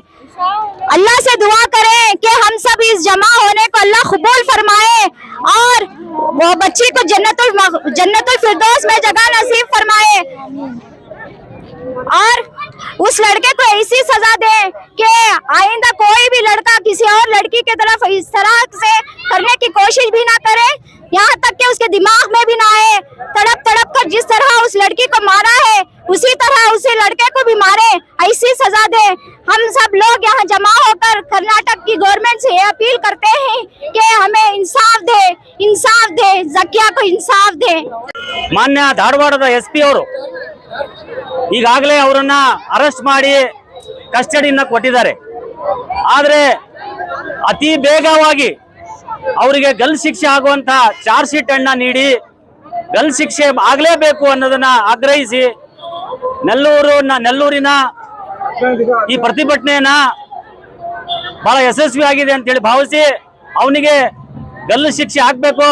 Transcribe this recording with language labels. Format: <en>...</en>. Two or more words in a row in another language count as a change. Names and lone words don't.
<ur>اللہ سے دعا کریں کہ ہم سب اس جمع ہونے کو اللہ قبول فرمائے اور وہ بچی کو جنت الفردوس میں جگہ نصیب فرمائے اور اس لڑکے کو ایسی سزا دے کہ آئندہ کوئی بھی لڑکا کسی اور لڑکی کی طرف اس طرح سے کرنے کی کوشش بھی نہ کرے، یہاں تک کہ اس کے دماغ میں بھی نہ آئے. تڑپ کر جس طرح اس لڑکی کو مارا ہے اسی طرح اسی لڑکے کو بھی مارے، ایسی سزا دے. ہم سب لوگ یہاں جمع ہو کر کرناٹک کی گورنمنٹ سے اپیل کرتے ہیں کہ ہمیں انصاف دے، ذکیہ کو انصاف دے.</ur> <kn>ಮಾನ್ಯ ಧಾರವಾಡದ SP ಅವರು ಈಗಾಗಲೇ ಅವರನ್ನ ಅರೆಸ್ಟ್ ಮಾಡಿ ಕಸ್ಟಡಿಯನ್ನ ಕೊಟ್ಟಿದ್ದಾರೆ. ಆದರೆ ಅತಿ ಬೇಗವಾಗಿ ಅವರಿಗೆ ಗಲ್ ಶಿಕ್ಷೆ ಆಗುವಂತ</kn> <en>charge sheet</en> <kn>ಅನ್ನ ನೀಡಿ ಗಲ್ ಶಿಕ್ಷೆ ಆಗಲೇಬೇಕು ಅನ್ನೋದನ್ನ ಆಗ್ರಹಿಸಿ ನೆಲ್ಲೂರಿನ ಈ ಪ್ರತಿಭಟನೆಯನ್ನ ಬಹಳ ಯಶಸ್ವಿ ಆಗಿದೆ ಅಂತ ಹೇಳಿ ಭಾವಿಸಿ ಅವನಿಗೆ ಗಲ್ಲು ಶಿಕ್ಷೆ ಆಗ್ಬೇಕು.</kn>